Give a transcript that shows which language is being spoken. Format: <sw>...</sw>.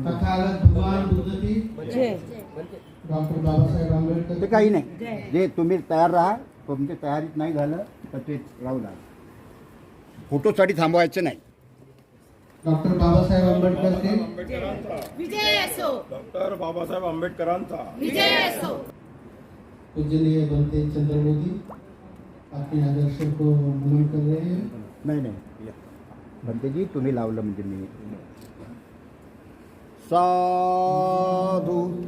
<hi>तथागत भगवान बुद्ध की डॉक्टर बाबासाहेब आंबेडकर.</hi> <mr>ते काही नाही जे तुम्ही तयार राहा तुमच्या तयारीत नाही झालं तर ते राहू द्या फोटोसाठी थांबवायचं नाही.</mr> <hi>डॉक्टर बाबासाहेब आंबेडकर के</hi> <mr>विजय असो. डॉक्टर बाबासाहेब आंबेडकरांचा विजय असो.</mr> <hi>पूजनीय बनते चंद्र मोदी अपने आदर्श को नमन कर रहे हैं.</hi> <mr>नाही नाही भंतेजी तुम्ही लावलं म्हणजे मी साधू</mr>